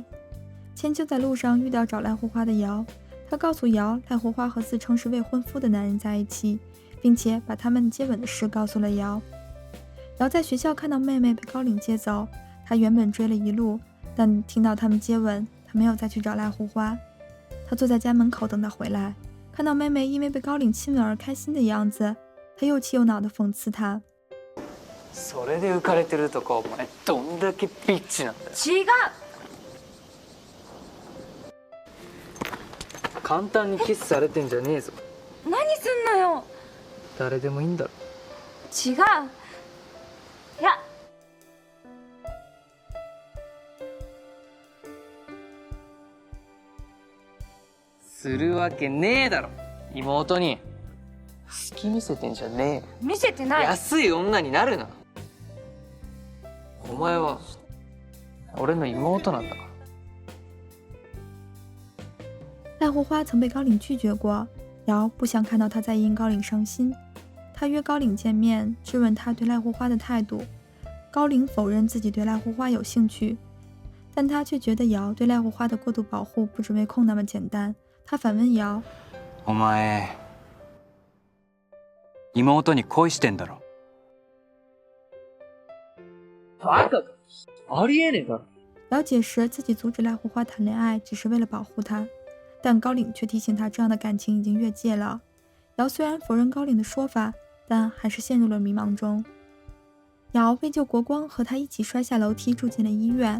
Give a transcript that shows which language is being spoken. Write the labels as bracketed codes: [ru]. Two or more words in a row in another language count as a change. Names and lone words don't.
[zh] 千秋在路上遇到找濑户花的瑶，他告诉瑶，濑户花和自称是未婚夫的男人在一起，并且把他们接吻的事告诉了瑶。瑶在学校看到妹妹被高岭接走，他原本追了一路，但听到他们接吻，他没有再去找濑户花。他坐在家门口等她回来，看到妹妹因为被高岭亲吻而开心的样子，他又气又恼地讽刺她。 [ja] それで浮かれてるとかお前どんだけビッチなんだよ。違う。簡単にキスされてんじゃねえぞ。何すんのよ。誰でもいいんだろ。違う。いや。するわけねえだろ。妹に好き見せてんじゃね見せてなえ。い。安い女になるな。お前は俺の妹なんだから。 [zh] 赖护花曾被高岭拒绝过，瑶不想看到他再因高岭伤心。他约高岭见面，质问他对赖护花的态度。高岭否认自己对赖护花有兴趣，但他却觉得瑶对赖护花的过度保护不止为空那么简单。他反问瑶：“ [ja] お前妹に恋してんだろ？” バカか。ありえねえだろ。 [zh] 瑶解释自己阻止赖护花谈恋爱只是为了保护她，但高岭却提醒他这样的感情已经越界了。瑶虽然否认高岭的说法，但还是陷入了迷茫中。瑶为救国光和他一起摔下楼梯住进了医院。